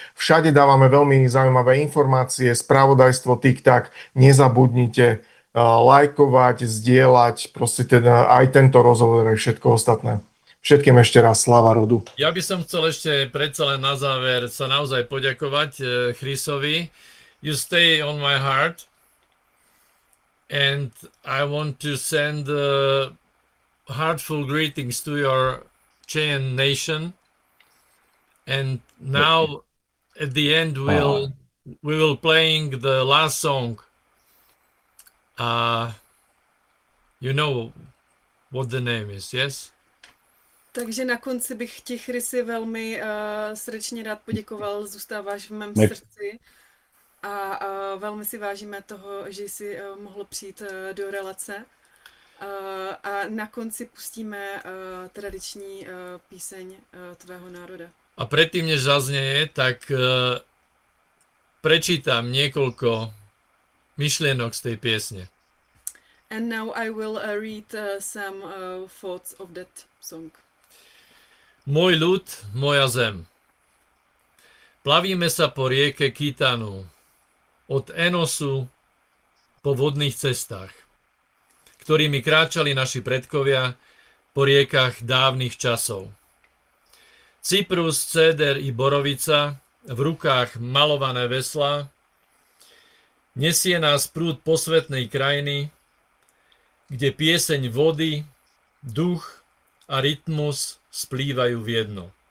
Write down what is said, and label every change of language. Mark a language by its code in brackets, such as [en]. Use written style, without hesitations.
[sk] Všade dávame veľmi zaujímavé informácie, spravodajstvo, TikTok. Nezabudnite lajkovať, zdieľať, proste teda aj tento rozhovor, aj všetko ostatné. Všetkým ešte raz sláva rodu. Ja by som chcel ešte predsa len na záver sa naozaj poďakovať Chrisovi. [en] You stay on my heart. And I want to send heartfelt greetings to your Cheyenne nation. And now at the end we will playing the last song. You know what the name is, yes? [cs] Takže na konci bych ti, Chrisi, velmi srdečně rád poděkoval, zůstáváš v mém srdci a velmi si vážíme toho, že jsi mohl přijít do relace. A na konci pustíme tradiční píseň tvého národa. A předtím, než zazněje, tak prečítám několik myšlenok z té písně. [en] And now I will read some thoughts of that song. [sk] Môj ľud, moja zem. Plavíme sa po rieke Kitanu, od Enosu po vodných cestách, ktorými kráčali naši predkovia po riekach dávnych časov. Cyprus, céder i borovica, v rukách malované veslá, nesie nás prúd posvetnej krajiny, kde pieseň vody, duch a rytmus splývajú v jedno.